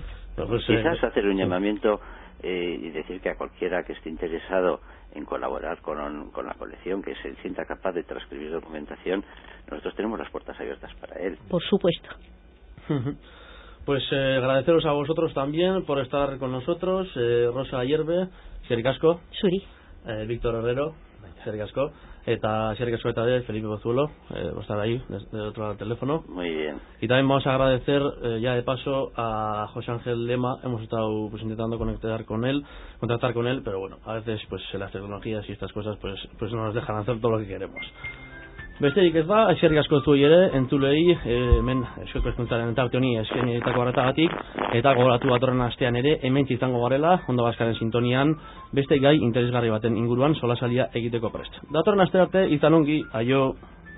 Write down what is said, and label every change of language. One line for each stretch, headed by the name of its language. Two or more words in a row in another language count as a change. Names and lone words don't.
Spanish: Pues, quizás hacer un llamamiento y decir que a cualquiera que esté interesado en colaborar con la colección, que se sienta capaz de transcribir documentación, nosotros tenemos las puertas abiertas para él. Por supuesto. Pues agradeceros a vosotros también por estar con nosotros, Rosa Hierve,
Basque: eskerrik asko. Zuri. Víctor Herrero, eskerrik asko. Eta eskerrik asko eta
Spanish: de Felipe Pozuelo, por estar ahí, desde otro lado del teléfono. Muy bien. Y también vamos a agradecer ya de paso a José Ángel Lema. Hemos estado pues intentando contactar con él, pero bueno, a veces pues las tecnologías y estas cosas pues no nos dejan hacer todo lo que queremos.
Basque: Besterik ez da, eskerrik asko zuei ere, entzulei, hemen Euskal Hezkuntzaren tarte honi eskainitako arretagatik, eta gogoratu datorren astean ere, hemen izango garela, Onda Baskaren sintonian, beste gai interesgarri baten inguruan solasaldia egiteko prest. Datorren aste arte, izan ongi, aio!